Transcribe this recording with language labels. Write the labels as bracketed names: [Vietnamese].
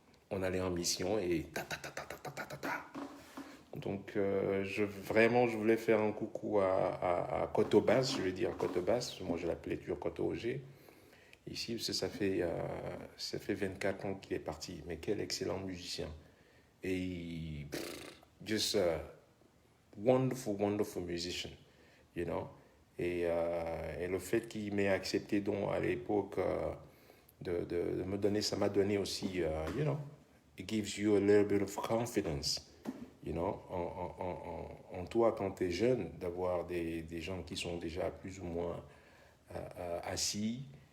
[French] On allait en mission et ta ta ta ta ta ta ta ta ta. Donc vraiment, je voulais faire un coucou à Cotobas, je vais dire Cotobas, moi je l'appelais toujours Coto Auger. Ici, parce que ça fait 24 ans qu'il est parti, mais quel excellent musicien. Et [English] just a wonderful, wonderful musician, you know. [French] Et le fait qu'il m'ait accepté donc à l'époque de me donner, ça m'a donné aussi, [English] you know, it gives you a little bit of confidence, you know, [French] en toi quand tu es jeune, d'avoir des gens qui sont déjà plus ou moins assis.